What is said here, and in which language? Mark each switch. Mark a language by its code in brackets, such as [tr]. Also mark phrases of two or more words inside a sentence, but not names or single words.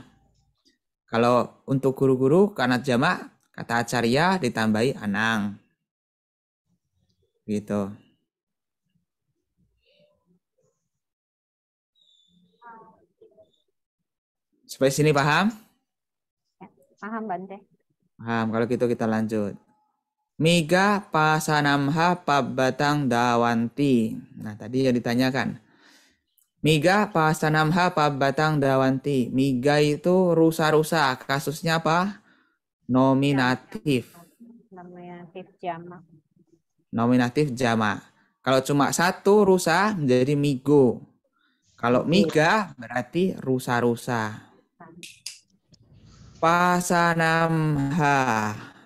[id] Kalau untuk guru-guru karena jamak, kata acarya ditambahi anang. Gitu. Sampai sini paham? Paham, Bante. Paham. Kalau gitu kita lanjut. [pi] Miga pasanamha pabatang dawanti. [id] Nah, tadi yang ditanyakan. [pi] Miga pasanamha pabatang dawanti. [id] Miga itu rusa-rusa. Kasusnya apa? Nominatif. Nominatif jamak. Kalau cuma satu rusa menjadi migo. Kalau miga berarti rusa-rusa. Pasanamha.